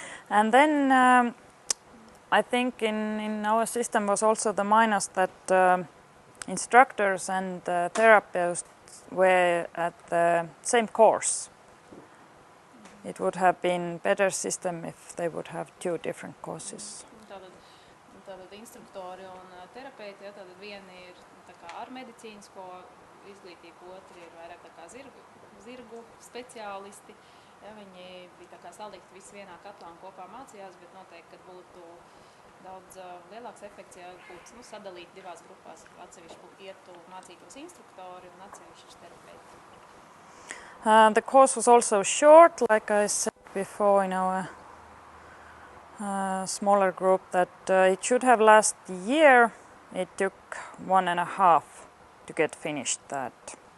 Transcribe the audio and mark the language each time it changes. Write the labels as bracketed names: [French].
[English] And then I think in our system was also the minus that instructors and therapists were at the same course. It would have been better system if they would have two different courses. [Latvian] Tātad instruktori un terapeiti, ja, tātad vieni ir tā kā ar medicīnisko izglītību, otri ir vairāk tā kā zirgu speciālisti. Ja, viņi bija tā kā salikti visi vienā katlā un kopā mācījās, bet noteikti, kad būtu daudz lielāks efekts, ja būtu sadalīt divās grupās. Atsevišķi ietu mācītos instruktori un atsevišķi terapeiti. [English] The course was also short, like I said before in our smaller group, that it should have lasted a year. It took 1.5 to get finished that.